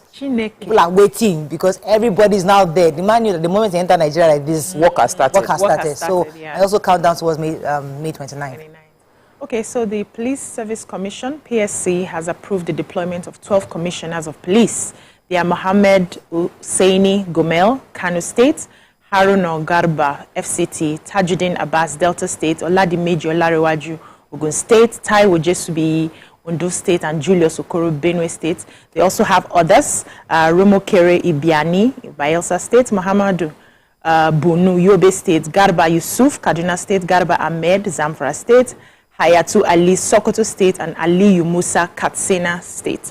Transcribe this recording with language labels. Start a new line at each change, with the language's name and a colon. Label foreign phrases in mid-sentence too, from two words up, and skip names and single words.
English: People are waiting because everybody is now there. The man knew that the moment they enter Nigeria like this, work has started. So I also count down towards May 29th. Okay, so the Police Service Commission, PSC, has approved the deployment of 12 commissioners of police. They are Mohammed Hussaini Gomel, Kano State, Haruna Garba, FCT, Tajuddin Abbas, Delta State, Oladimeji Olarewaju, Ogun State, Taiwo Jesubi, Ondo State, and Julius Okoro, Benue State. They also have others, Romo Kere Ibiani, Bayelsa State, Muhammadu Bunu, Yobe State, Garba Yusuf, Kaduna State, Garba Ahmed, Zamfara State, Hayatu Ali, Sokoto State, and Aliyu Musa, Katsina State.